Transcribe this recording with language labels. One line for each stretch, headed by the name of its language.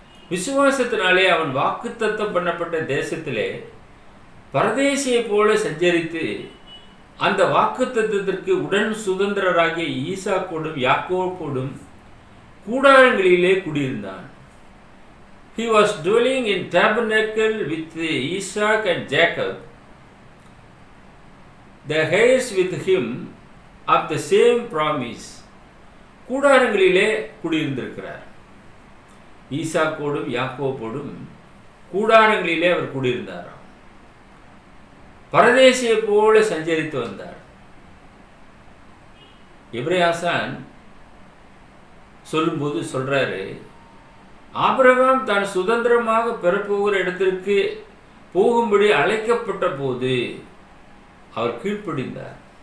Tamil: விசுவாசத்தினாலே அவன் வாக்குத்தத்தம் பண்ணப்பட்ட தேசத்திலே பரதேசியை போல சஞ்சரித்து அந்த வாக்குத்தத்தத்திற்கு உடன் சுதந்திரராகிய ஈசாக்கோடும் யாக்கோபோடும் கூடாரங்களிலே குடியிருந்தான்.
English: He was dwelling in tabernacle with Isaac and Jacob, the heirs with him of the same promise.
Tamil: கூடாரங்களிலே குடியிருந்திருக்கிறார். ஈசாக்கோடும் யாக்கோபோடும் கூடாரங்களிலே அவர் குடியிருந்தாராம். பரதேசியை போல சஞ்சரித்து வந்தார். எபிரேய ஆசான் சொல்லும்போது சொல்றாரு, ஆபிரகாம் தான் சுதந்திரமாக பெறப்போகிற இடத்திற்கு போகும்படி அழைக்கப்பட்ட போது அவர் கீழ்ப்படிந்தார்.